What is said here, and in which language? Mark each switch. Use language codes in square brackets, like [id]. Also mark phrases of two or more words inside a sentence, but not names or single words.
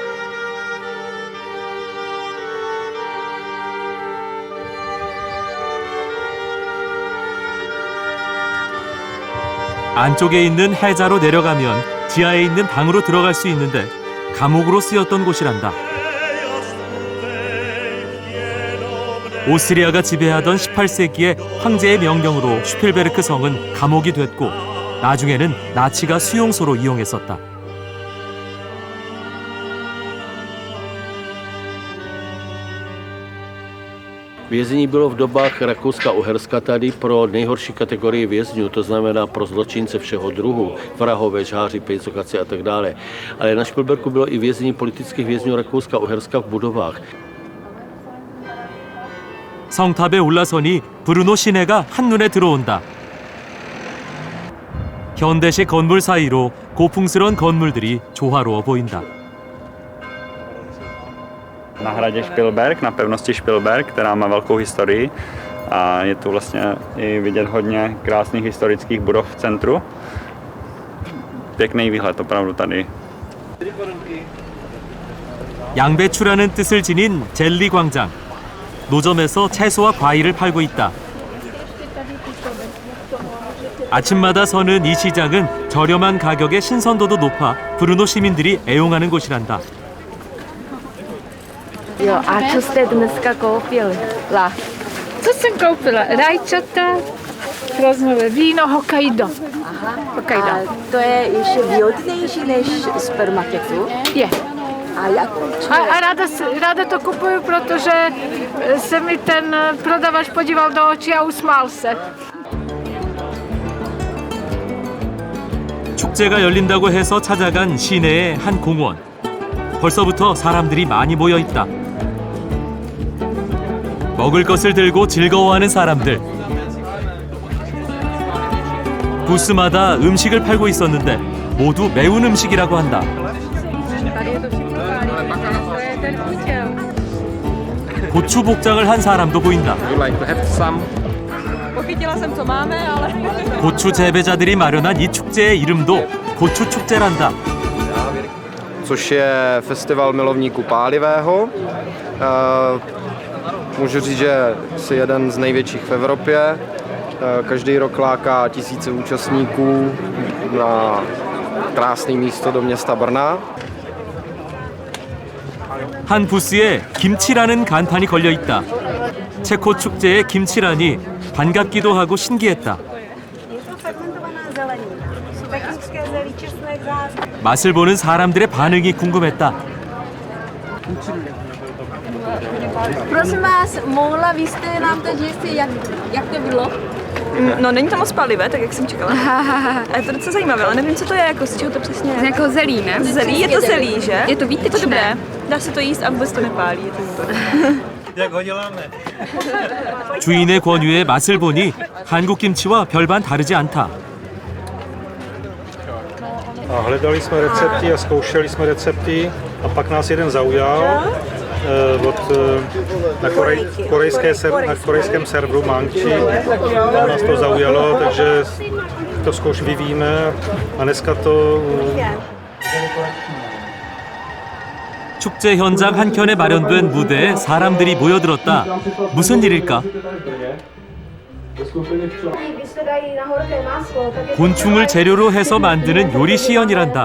[ko] 안쪽에 있는 해자로 내려가면 지하에 있는 방으로 들어갈 수 있는데 감옥으로 쓰였던 곳이란다. 오스트리아가 지배하던 18세기에 황제의 명령으로 슈필베르크 성은 감옥이 됐고 나중에는 나치가 수용소로 이용했었다. [cs] Vězení bylo v dobách Rakouska-Uherska tady pro nejhorší kategorii vězňů, to znamená pro zločince všeho druhu, vrahové, žháři, pejcokaci a tak dále. Ale na Špilberku bylo i vězení politických vězňů Rakouska-Uherska v budovách. [ko] 성탑에 올라서니 브루노 시내가 한눈에 들어온다. 현대식 건물 사이로 고풍스러운 건물들이 조화로워 보인다. [cs] Na hradě Špilberk, na pevnosti Špilberk, která má velkou historii a je tu vlastně i vidět hodně krásných historických budov v centru. Pěkný výhled opravdu tady. [ko] 양배추라는 뜻을 지닌 젤리 광장. 노점에서 채소와 과일을 팔고 있다. 아침마다 서는 이 시장은 저렴한 가격에 신선도도 높아 브루노 시민들이 애용하는 곳이란다. [cs] Jo, a co jste dneska koupili? Co jsem koupila? Rajčata, rozmové víno, Hokkaido. Hokkaido. A to je ještě výhodnější než z supermarketu? Je. A jak? A ráda to kupuju, protože se mi ten prodavač podíval do očí a usmál se. [ko] 축제가 열린다고 해서 찾아간 시내의 한 공원. 벌써부터 사람들이 많이 모여 있다. 먹을 것을 들고 즐거워하는 사람들. 부스마다 음식을 팔고 있었는데 모두 매운 음식이라고 한다. 고추 복장을 한 사람도 보인다. 고추 재배자들이 마련한 이 축제의 이름도 고추 축제란다. [cs] Což je festival milovníků pálivého. Můžu říct, že je jeden z největších v Evropě. Každý rok láká tisíce účastníků na krásné místo do města Brna. [ko] 한 부스에 김치라는 간판이 걸려 있다. 체코 축제의 김치라니 반갑기도 하고 신기했다. 맛을 보는 사람들의 반응이 궁금했다. [cs] Prosím vás, mohla byste nám teď říct, jak to bylo? No, není to moc palivé, tak jak jsem čekala. A je to docela zajímavé, ale nevím, co to je, jako z čeho to přesně je. Jako zelí, ne? Zelí, je to zelí, že? Je to výtečné. Je to dobré. Dá se to jíst a vůbec to nepálí. Je to super. Jak ho děláme? [ko] 주인의 권유에 맛을 보니 한국 김치와 별반 다르지 않다. [cs] A hledali jsme recepty a zkoušeli jsme recepty a pak nás jeden zaujal na korejském serveru Mangchi. A nás to zaujalo, takže to vyvíjíme a dneska to... [ko] 축제 현장 한켠에 마련된 무대에 사람들이 모여들었다. 무슨 일일까? 곤충을 재료로 해서 만드는 요리 시연이란다.